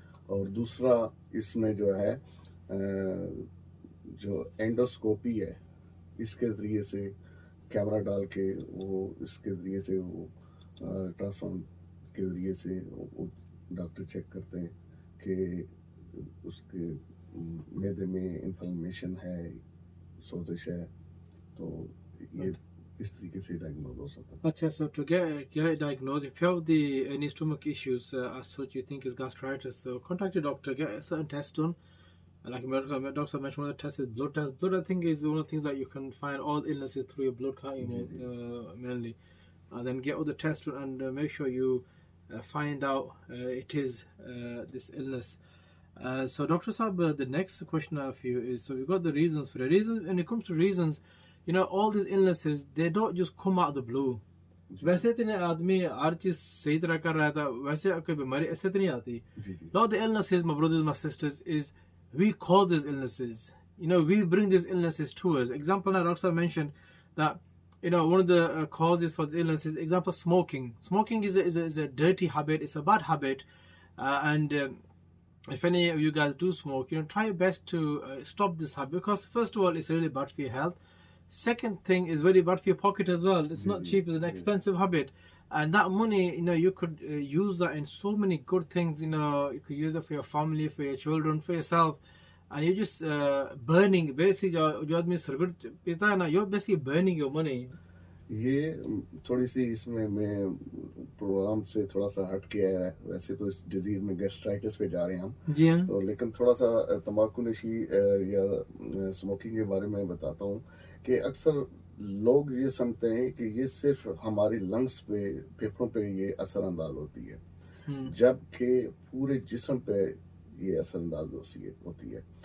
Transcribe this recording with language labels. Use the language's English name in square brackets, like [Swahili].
[Hindi] और दूसरा इसमें जो है जो एंडोस्कोपी है, इसके ज़रिए से कैमरा डाल के वो इसके ज़रिए से वो अल्ट्रासाउंड के ज़रिए से वो डॉक्टर चेक करते हैं कि उसके मैदे में इन्फ्लेमेशन है, सोजिश है, तो ये इस तरीके से डायग्नोज हो सकता है। [English] Okay, so to get diagnosed, if you have any stomach issues as such you think is gastritis, so contact your doctor, get a certain test done. Like my doctor mentioned, one of the tests is blood test. Blood, I think, is one of the things that you can find all illnesses through your blood count, mainly. Then get all the tests done and make sure you find out it is this illness. So, Dr. Saab, the next question I have for you is, so we've got the reasons for the reasons. When it comes to reasons, you know, all these illnesses, they don't just come out of the blue. [Hindi] वैसे तो आदमी हर चीज सही तरह कर रहा था, वैसे कोई बीमारी ऐसे तो नहीं आती. [English] Lot of the illnesses, my brothers and my sisters, is we cause these illnesses. You know, we bring these illnesses to us. Example, now Doctor mentioned that, you know, one of the causes for the illnesses, example, smoking. Smoking is a dirty habit. It's a bad habit, and if any of you guys do smoke, you know, try your best to stop this habit, because first of all, it's really bad for your health. Second thing is very bad for your pocket as well. It's not cheap. It's an expensive habit, and that money, you know, you could use that in so many good things. You know, you could use it for your family, for your children, for yourself, and you're just burning. Basically, you're basically burning your money. [Hindi] ये थोड़ी सी इसमें मैं programme से थोड़ा सा हट के आया है। वैसे तो इस डिजीज में गैस्ट्राइटिस पे जा रहे हैं हम जी हाँ। तो, लेकिन थोड़ा सा तंबाकू नशी या स्मोकिंग के बारे में बताता हूँ कि अक्सर लोग ये समझते हैं कि ये सिर्फ हमारी लंग्स पे, फेफड़ों पे ये असरअंदाज होती है, जबकि पूरे जिस्म पे ये असरअंदाज होती है।